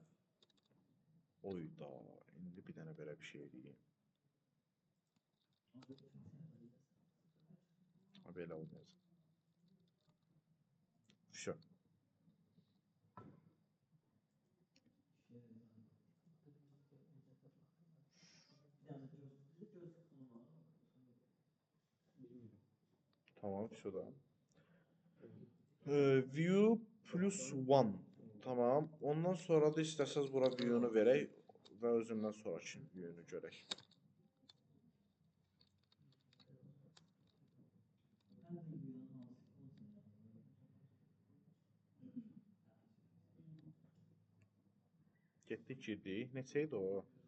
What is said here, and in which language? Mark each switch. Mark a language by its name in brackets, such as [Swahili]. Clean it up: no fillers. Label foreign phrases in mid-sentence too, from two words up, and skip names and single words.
[Azerbaijani] Oyda, indi bir dənə belə bir şey eləyim. Belə olmayacaq. [Turkish] Şu. Tamam, şurada. [English] View plus 1. [Azerbaijani] Tamam. Ondan sonra da istəsəz bura view-nu verək və özündən sonraki view-nu görək. Getdik, girdik. Neçə idi o?